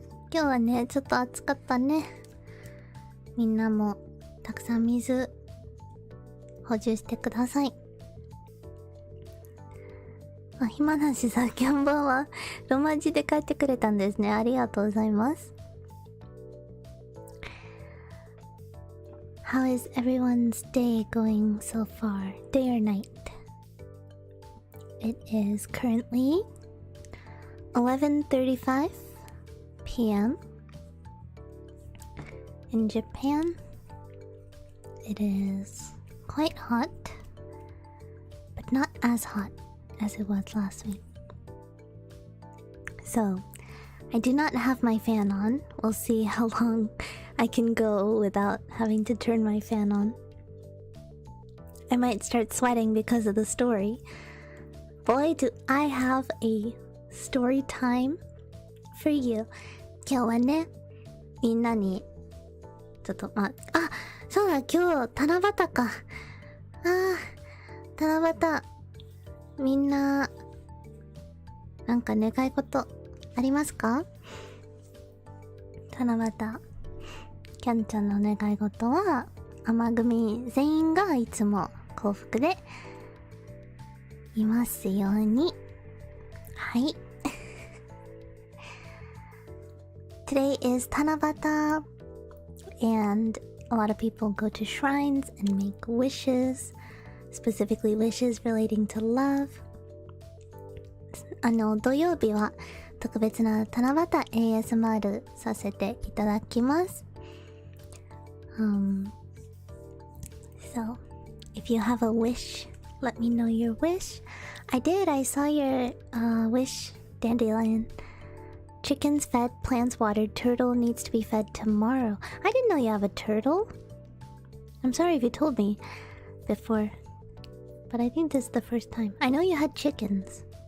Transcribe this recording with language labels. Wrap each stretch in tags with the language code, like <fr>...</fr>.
<ja>今日はね、ちょっと暑かったね。みんなもたくさん水補充してください。あ、暇なしさん、キャンバンはロマ字で書いてくれたんですね。ありがとうございます。</ja> <en>How is everyone's day going so far? Day or night? It is currently 11:35 p.m. In Japan. It is quite hot, but not as hot as it was last week. So, I do not have my fan on. We'll see how long I can go without having to turn my fan on. I might start sweating because of the story. Boy, do I have a story time for you.</en> <ja>今日はね、みんなにちょっとそうだ、今日七夕か。七夕。みんななんか願い事ありますか？七夕。キャンちゃんの願い事は甘組全員がいつも幸福でいますように。はい。</ja> <en>Today is 七夕 and a lot of people go to shrines and make wishes, specifically wishes relating to love.</en> <ja>土曜日は特別な七夕 ASMR させていただきます。</ja> <en>So, if you have a wish, let me know your wish. I did, I saw your wish, Dandelion. Chickens fed, plants watered, turtle needs to be fed tomorrow. I didn't know you have a turtle. I'm sorry if you told me before, but I think this is the first time. I know you had chickens.</en>